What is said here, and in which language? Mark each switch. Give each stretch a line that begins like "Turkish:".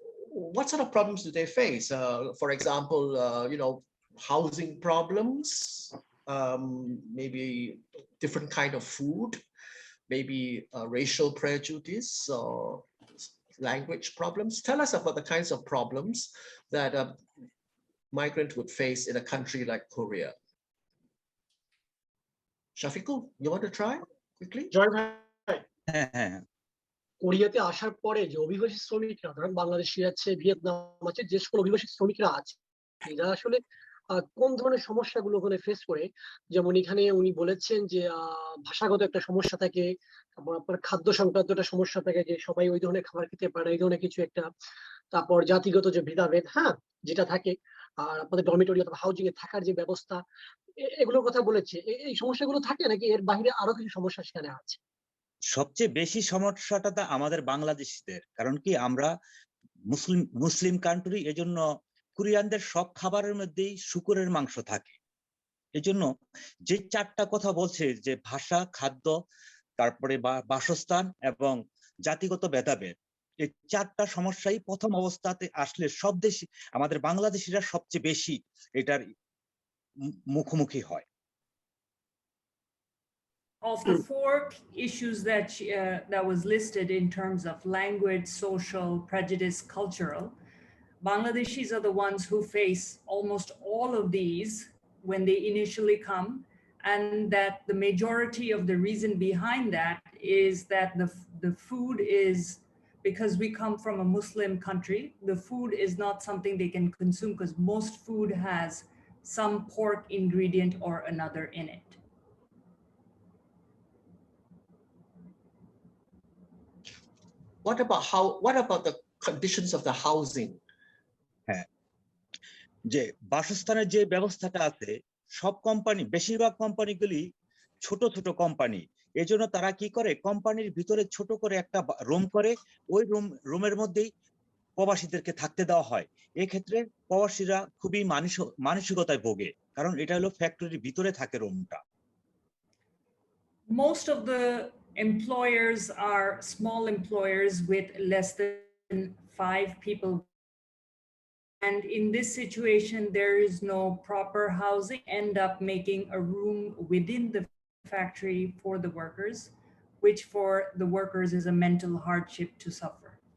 English: What sort of problems do they face? For example, housing problems, maybe different kind of food, maybe racial prejudice or language problems. Tell us about the kinds of problems that a migrant would face in a country like Korea. Shafiqul, you want to try quickly?
Bangla: জয় ভাই, কোরিয়াতে আসার পরে যে অভিবাসী শ্রমিকরা, ধরেন বাংলাদেশি আছে, Vietnam আছে, যে সকল অভিবাসী শ্রমিকরা আছে, এরা আসলে কোন ধরনের সমস্যাগুলো ওখানে ফেস করে? যেমন এখানে উনি বলেছেন যে ভাষাগত একটা সমস্যা থাকে, তারপর আপনার খাদ্য সংক্রান্ত একটা সমস্যা থাকে, যে সবাই ওই ধরনের খাবার খেতে পারে, এই ধরনের কিছু একটা, তারপর জাতিগত যে ভেদাভেদ, যেটা থাকে, আর আপনাদের ডরমিটরি অথবা হাউজিং এ থাকার যে ব্যবস্থা, এগুলোর কথা বলেছে। এই সমস্যাগুলো থাকে নাকি এর বাইরে আরো কিছু সমস্যা সেখানে আছে? সবচেয়ে বেশি সমস্যাটা আমাদের বাংলাদেশিদের, কারণ কি আমরা মুসলিম কান্ট্রি, এজন্য কোরিয়ানদের সব খাবারের মধ্যেই শুকরের মাংস থাকে। এজন্য যে 4টা কথা বলছে, যে ভাষা, খাদ্য, তারপরে বাসস্থান এবং জাতিগত ভেদাভেদ, এই 4টা সমস্যাই প্রথম অবস্থাতে আসলে সব দেশি, আমাদের বাংলাদেশিরা সবচেয়ে বেশি এটার মুখোমুখি হয়।
English: Of the 4 issues that was listed in terms of language, social, prejudice, cultural, Bangladeshis are the ones who face almost all of these when they initially come, and that the majority of the reason behind that is that the food is, because we come from a Muslim country, the food is not something they can consume because most food has some pork ingredient or another in it. What about the conditions of the housing?
Bangla: যে বাসস্থানের যে ব্যবস্থাটা আছে, সব company, বেশিরভাগ কোম্পানিগুলি ছোট ছোট company, এজন্য তারা কি করে, কোম্পানির ভিতরে ছোট করে একটা রুম করে, ওই রুমের মধ্যেই প্রবাসীদেরকে থাকতে দেওয়া হয়। এক্ষেত্রে প্রবাসীরা খুবই মানসিকতায় ভোগে, কারণ এটা হলো ফ্যাক্টরির ভিতরে থাকে রুমটা।
English: Most of the employers are small employers with less than 5 people. And in this situation, there is no proper housing, end up making a room within the factory for the workers, which for the workers is a mental hardship to suffer.